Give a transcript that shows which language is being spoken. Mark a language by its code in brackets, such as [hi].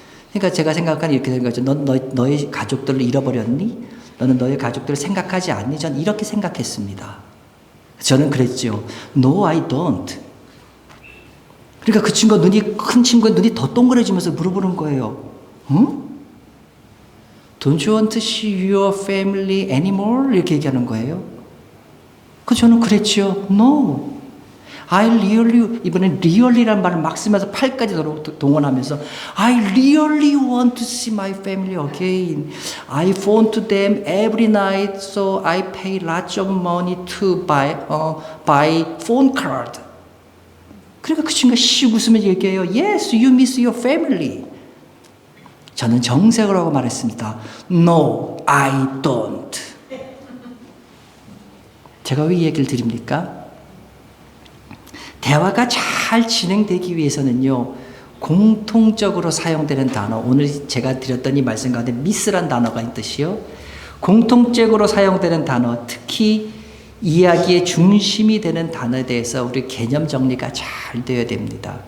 [ko] 그러니까 제가 생각하는 이렇게 생각하죠. 넌 너의 가족들을 잃어버렸니? 너는 너의 가족들을 생각하지 않니? 전 이렇게 생각했습니다. 저는 그랬죠. [en] No, I don't. [ko] 그러니까 그 친구가 큰 친구의 눈이 더 동그래지면서 물어보는 거예요. 응? [en] Don't you want to see your family anymore? [ko] 이렇게 얘기하는 거예요. 그 저는 그랬죠. [en] No. I really, [ko] 이번엔 really라는 말을 막 쓰면서 팔까지 동원하면서 [en] I really want to see my family again. I phone to them every night, so I pay lots of money to buy phone card. [ko] 그러니까 그 친구가 씩 웃으면서 얘기해요. [en] Yes, you miss your family. [ko] 저는 정색을 하고 말했습니다. [en] No, I don't. [ko] 제가 왜 이 얘기를 드립니까? 대화가 잘 진행되기 위해서는요, 공통적으로 사용되는 단어, 오늘 제가 드렸던 이 말씀 가운데 미스란 단어가 있듯이요, 공통적으로 사용되는 단어, 특히 이야기의 중심이 되는 단어에 대해서 우리 개념 정리가 잘 되어야 됩니다.